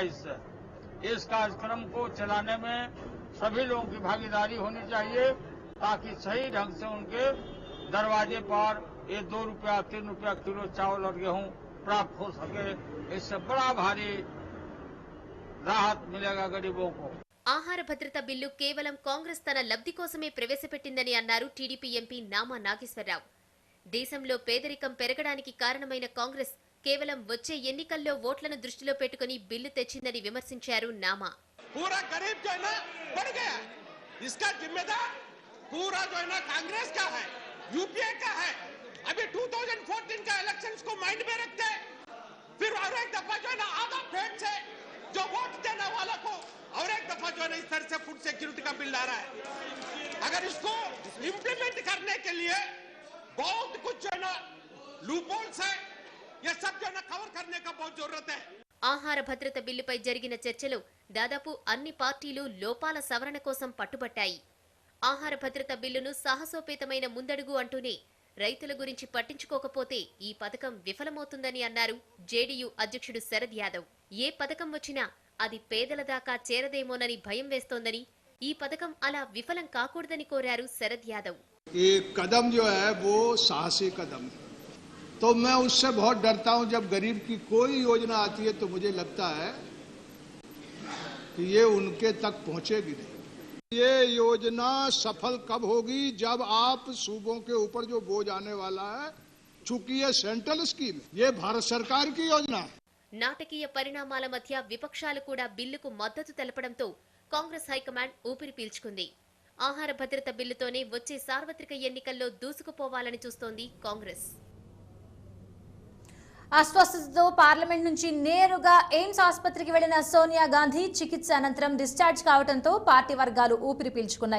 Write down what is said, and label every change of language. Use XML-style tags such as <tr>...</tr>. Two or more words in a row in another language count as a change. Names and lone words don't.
<hi>इससे इस कार्यक्रम को चलाने में सभी लोगों की भागीदारी होनी चाहिए ताकि सही ढंग से उनके दरवाजे पर ये 2 रुपया 3 रुपया किलो चावल और गेहूं प्राप्त हो सके. इससे बड़ा भारी राहत मिलेगा गरीबों को.</hi> <te>ఆహార భద్రత బిల్లు కేవలం కాంగ్రెస్ తన లబ్ధి కోసమే ప్రవేశపెట్టిందని అన్నారు టీడీపీ ఎంపీ నామా నాగేశ్వరరావు. దేశంలో పేదరికం పెరగడానికి కారణమైన కాంగ్రెస్ కేవలం వచ్చే ఎన్నికల్లో ఓట్లను దృష్టిలో పెట్టుకుని బిల్లు తెచ్చిందని విమర్శించారు నామా.</te> <hi>पूरा गरीब जो है ना बढ़ गया, इसका जिम्मेदार पूरा जो है ना कांग्रेस का है, यूपीए का है. अभी 2014 का इलेक्शंस को माइंड में रखते हैं, फिर और एक दफा जो है ना आधा पेट से जो वोट देने वाला को और एक दफा जो है ना इस तरह से</hi> <en>food security</en> <hi>का बिल ला रहा है. अगर इसको इम्प्लीमेंट करने के लिए बहुत कुछ जो है ना लूपहोल्स है, ये सब जो है ना कवर करने का बहुत जरूरत है.</hi> <te>ఆహార భద్రత బిల్లుపై జరిగిన చర్చలో దాదాపు అన్ని పార్టీలు లోపాల సవరణ కోసం పట్టుబట్టాయి. ఆహార భద్రత బిల్లును సాహసోపేతమైన ముందడుగు అంటూనే రైతుల గురించి పట్టించుకోకపోతే ఈ పథకం విఫలమవుతుందని అన్నారు జేడీయూ అధ్యక్షుడు శరద్ యాదవ్. ఏ పథకం వచ్చినా అది పేదల దాకా చేరదేమోనని భయం వేస్తోందని, ఈ పథకం అలా విఫలం కాకూడదని కోరారు శరద్ యాదవ్.</te> <hi>ये कदम जो है वो साहसी कदम है, तो मैं उससे बहुत डरता हूं. जब गरीब की कोई योजना आती है तो मुझे लगता है कि ये उनके तक पहुंचेगी नहीं. ये योजना सफल कब होगी? जब आप सूबों के ऊपर जो बोझ आने वाला है, चूंकि ये</hi> <en>central scheme,</en> <hi>ये भारत सरकार की योजना है.</hi> <te>నాటకీయ పరిణామాల మధ్య విపక్షాలు కూడా బిల్లుకు మద్దతు తెలపడంతో కాంగ్రెస్ హైకమాండ్ ఊపిరి పీల్చుకుంది. ఆహార భద్రత బిల్లుతోనే వచ్చే సార్వత్రిక ఎన్నికల్లో దూసుకుపోవాలని చూస్తోంది కాంగ్రెస్. అస్వస్థతతో పార్లమెంట్ నుంచి నేరుగా ఎయిమ్స్ ఆసుపత్రికి వెళ్లిన సోనియా గాంధీ చికిత్స అనంతరం డిశ్చార్జ్ కావడంతో పార్టీ వర్గాలు ఊపిరి పీల్చుకున్నాయి.</te>